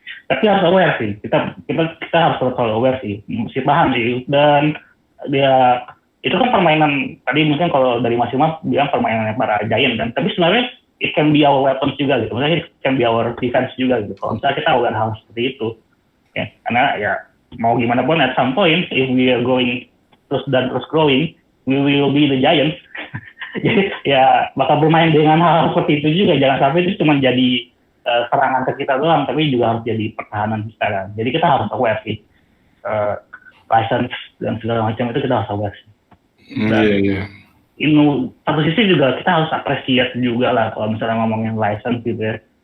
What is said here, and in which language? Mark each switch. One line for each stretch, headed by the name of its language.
Indonesian: Tapi harus aware sih, kita harus selalu aware sih, mesti paham sih. Dan dia itu kan permainan, tadi mungkin kalau dari Mas Imam bilang permainannya para giant kan, tapi sebenarnya
English: it can be our weapons
Indonesian: juga gitu, maksudnya
English: it can be our defense
Indonesian: juga gitu, kalau misalnya kita aware hal seperti itu ya. Karena ya mau gimana pun
English: at some point if we are going
Indonesian: terus
English: growing, we will be the giant.
Indonesian: Jadi ya bakal bermain dengan hal seperti itu juga, jangan sampai itu cuma jadi serangan ke kita doang, tapi juga harus jadi pertahanan kita kan. Jadi kita harus aware sih, license dan segala macam itu kita harus aware sih. Iya. Ini satu sisi juga kita harus appreciate juga lah kalau misalnya ngomongin license gitu ya.